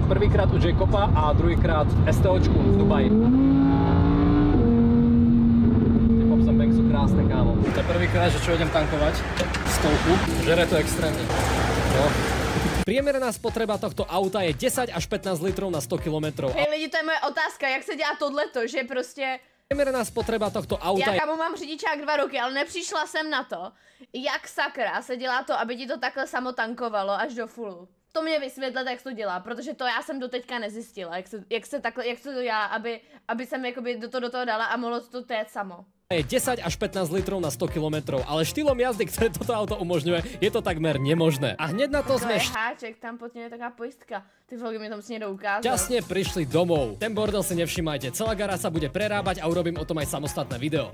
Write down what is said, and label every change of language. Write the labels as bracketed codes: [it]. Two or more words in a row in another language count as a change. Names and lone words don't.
[sk] Prvýkrát u Jacoba a druhýkrát STOčku v Dubaji. Sú krásne, kámo. To je prvýkrát, že čo idem tankovať stovku. Žere to extrémne. No. Priemerná spotreba tohto auta je 10 až 15 litrov na 100 km. [cs] Hej lidi, to je moje otázka, jak se dělá tohleto, že prostě... [sk] Priemerná spotreba tohto auta [cs] Já mám řidičák 2 roky, ale nepřišla jsem na to, jak sakra se dělá to, aby ti to takhle samo tankovalo až do fullu. To mě vysvětlete, jak se to dělá, protože to já jsem doteďka nezjistila, jak se to dělá, aby jsem jakoby do toho dala a mohlo to téct samo. [sk] Je 10 až 15 litrov na 100 km, ale štýlom jazdy, ktoré toto auto umožňuje, je to takmer nemožné. A hneď na to sme [cs] je háček, tam pod ním je taká pojistka. Ty vlogy mi tam si nedou ukázat. [sk] šťastne prišli domov. Ten bordel si nevšimajte, celá garáž sa bude prerábať a urobím o tom aj samostatné video.